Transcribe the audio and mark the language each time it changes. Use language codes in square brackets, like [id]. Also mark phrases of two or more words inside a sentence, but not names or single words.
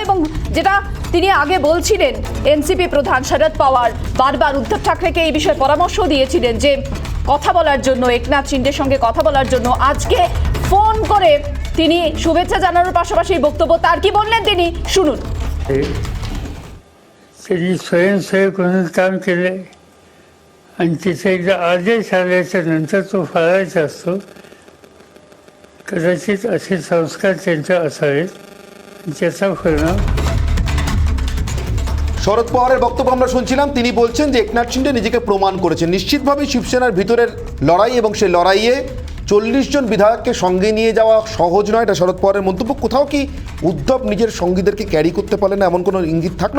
[bn] এবং যেটা তিনি আগে বলছিলেন এনসিপি প্রধান শরদ পাওয়ার বারবার উদ্ধব ঠাকরেকে এই বিষয়ে পরামর্শ দিয়েছিলেন যে কথা বলার জন্য, একনাথ শিন্ডের সঙ্গে কথা বলার জন্য। আজকে ফোন করে তিনি শুভেচ্ছা জানানোর পাশাপাশি বক্তব্য তার কি বললেন তিনি শুনুন। [mr] त्यांनी स्वयंसेवक म्हणून काम केले आणि तिथे एकदा आदेश आल्याच्या नंतर तो फळायचा असतो, कदाचित असे संस्कार त्यांचे असावेत, ज्याचा परिणाम। [bn] শরদ পাওয়ারের বক্তব্য আমরা শুনছিলাম। তিনি বলছেন যে একনাথ শিন্ডে নিজেকে প্রমাণ করেছেন। নিশ্চিতভাবে শিবসেনার ভিতরের লড়াই এবং সেই লড়াইয়ে 40 জন বিধায়ককে সঙ্গে নিয়ে যাওয়া সহজ নয়, এটা শরদ পাওয়ারের মন্তব্য। কোথাও কি উদ্ধব নিজের সঙ্গীদেরকে ক্যারি করতে পারলেন না, এমন কোনো ইঙ্গিত থাকলো?